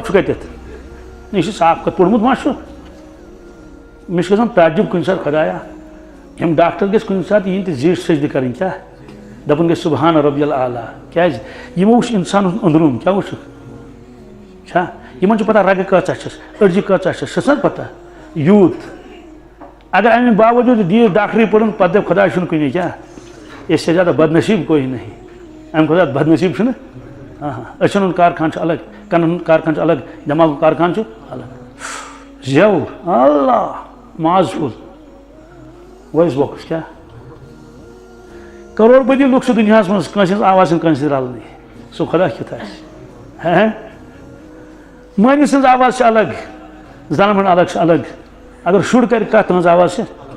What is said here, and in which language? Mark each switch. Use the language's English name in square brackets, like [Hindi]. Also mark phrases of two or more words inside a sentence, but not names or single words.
[Kashmiri] چھُ کتٮ۪تھ یہِ چھُ صاف کتھ پوٚرمُت ما چھُ مےٚ چھُ گژھان تعجب کُنہِ ساتہٕ خۄدایا یِم ڈاکٹر گژھِ کُنہِ ساتہٕ یِنۍ تہٕ زیٖٹھ سجدٕ کَرٕنۍ کیٛاہ دَپُن گژھِ [Arabic] سبحان ربی العالیٰ [Kashmiri] کیٛازِ یِمو وٕچھ اِنسان ہُنٛد أنٛدروٗن کیٛاہ وٕچھُکھ چھا یِمن چھُ پتہ رگہٕ کۭژاہ چھَس أڈجہِ کۭژاہ چھَس چھَس نہ پتہ یوٗت اگر اَمہِ باوجوٗد دِیہِ ڈاکٹری پوٚرُن پتہٕ دَپہِ خۄدا چھُنہٕ کُنی کیٛاہ [Urdu] اس سے زیادہ بدنصیب کوئی نہیں [Kashmiri] اَمہِ کھۄتہٕ زیادٕ بدنصیب چھُنہٕ أچھن ہُنٛد کارخان چھُ الگ کَنن ہُنٛد کارخان چھُ الگ دٮ۪ماغُک کارخان چھُ الگ زٮ۪و اللہ ماز پھوٚل وایِس باکٕس کیٛاہ کروڑ پٔتی لُکھ چھِ دُنیاہس منٛز کٲنٛسہِ ہٕنٛز آواز چھِنہٕ کٲنٛسہِ سۭتۍ رلنٕے سُہ خۄدا کیُتھ آسہِ مٲنِس سٕنٛز آواز چھِ الگ زنان ہُنٛد الگ چھِ الگ اگر شُر کرِ کتھ تٕہٕنٛز آواز چھِ